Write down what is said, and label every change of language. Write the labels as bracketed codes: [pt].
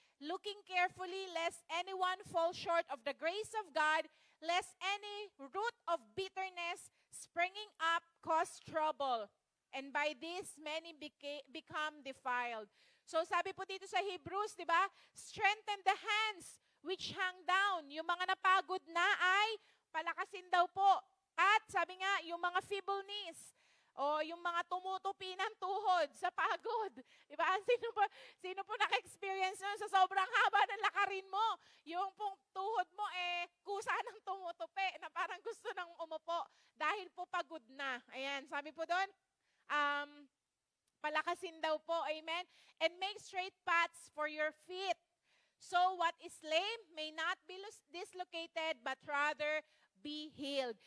[en] Looking carefully lest anyone fall short of the grace of God, lest any root of bitterness springing up cause trouble, and by this many become defiled. [tl] So sabi po dito sa Hebrews, di ba? [en] Strengthen the hands which hang down. [tl] Yung mga napagod na ay palakasin daw po. At sabi nga, yung mga [en] feeble knees, [tl] o yung mga tumutupi ng tuhod sa pagod. Diba? Sino po naka-experience nun sa sobrang haba ng lakarin mo? Yung pong tuhod mo kusa ng tumutupi na parang gusto nang umupo dahil po pagod na. Ayan, sabi po doon, palakasin daw po, amen? [en] And make straight paths for your feet. So what is lame may not be dislocated, but rather be healed.